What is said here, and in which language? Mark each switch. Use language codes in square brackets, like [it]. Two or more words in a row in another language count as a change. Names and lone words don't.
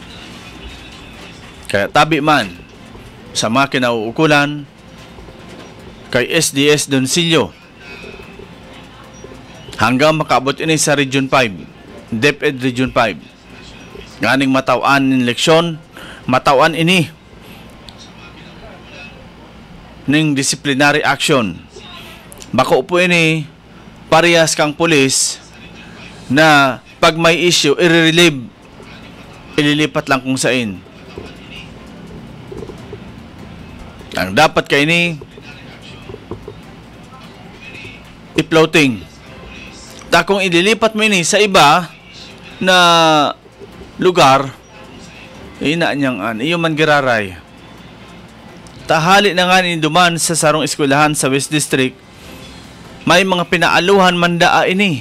[bik] Kaya tabi man sa mga kinauukulan kay SDS Doncillo hanggang makaabot ini sa Region 5, DepEd Region 5. Nganing matawan ng leksyon, matawan ini ng [en] disciplinary action. [bik] Bako po ini parehas kang pulis na pag may issue, i-relieve, [tl] ililipat lang kung saan. [bik] Ang dapat kayo ni i-floating. Kung ililipat mo ini sa iba na lugar, ina niyang iyo man giraray. Tahali na nga ni duman sa sarong eskwelahan sa West District, may mga pinaaluhan mandaa ini.